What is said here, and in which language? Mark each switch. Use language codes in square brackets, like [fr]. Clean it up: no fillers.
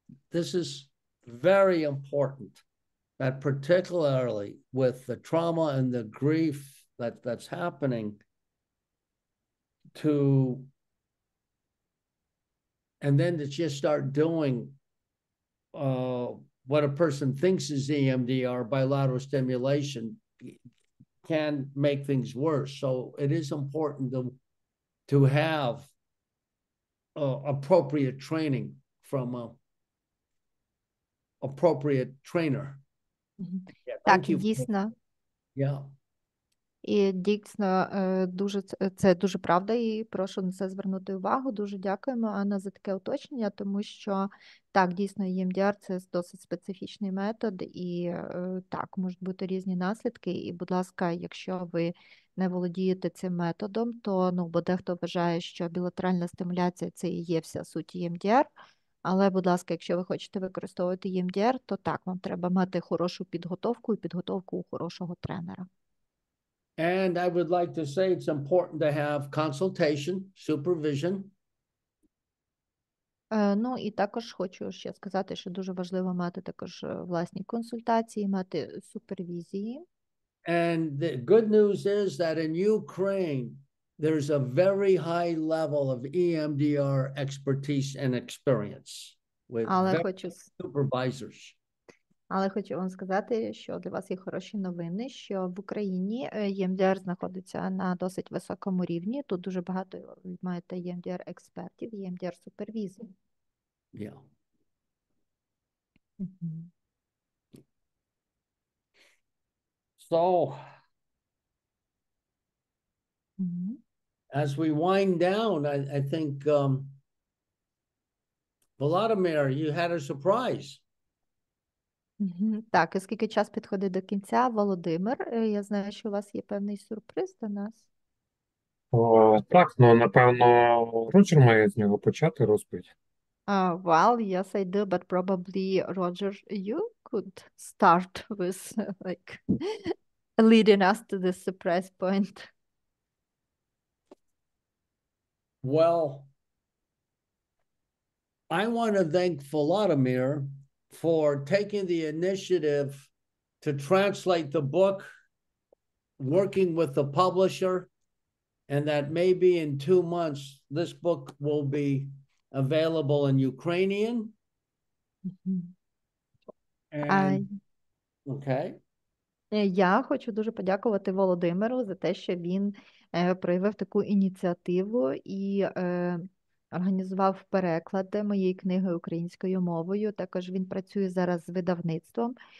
[en] This is very important, that particularly with the trauma and the grief that's happening, and then to just start doing what a person thinks is EMDR, bilateral stimulation, can make things worse. So it is important to have appropriate training from an appropriate trainer. Yeah, [uk] Так, [en] thank you. [uk] дійсно. [en] Yeah. [uk] І дійсно це дуже правда, і прошу на це звернути увагу. Дуже дякуємо, Анна, за таке уточнення, тому що так, дійсно, EMDR – це досить специфічний метод, і так, можуть бути різні наслідки. І, будь ласка, якщо ви не володієте цим методом, то, бо дехто вважає, що білатеральна стимуляція – це і є вся суть EMDR. Але, будь ласка, якщо ви хочете використовувати EMDR, то так, вам треба мати хорошу підготовку і підготовку у хорошого тренера. [en] And I would like to say it's important to have consultation, supervision. [uk] Ну, і також хочу ще сказати, що дуже важливо мати також власні консультації, мати супервізії. [en] And the good news is that in Ukraine, there's a very high level of EMDR expertise and experience with supervisors. [uk] Але хочу вам сказати, що для вас є хороші новини, що в Україні EMDR знаходиться на досить високому рівні. Тут дуже багато маєте EMDR-експертів, EMDR-супервізорів. [en] Yeah. So, as we wind down, I think, Volodymyr, you had a surprise. [uk] Так, оскільки час підходить до кінця, Володимир, я знаю, що у вас є певний сюрприз до нас. Так, напевно, Роджер має з нього почати розповідь. [en] Well, yes, I do, but probably, Roger, you could start with like leading us to the surprise point. Well, I want to thank Volodymyr for taking the initiative to translate the book, working with the publisher, and that maybe in 2 months, this book will be available in Ukrainian. And, okay. [uk] Я хочу дуже подякувати Володимиру за те, що він проявив таку ініціативу і організував переклад моєї книги українською мовою. Також він працює зараз з видавництвом.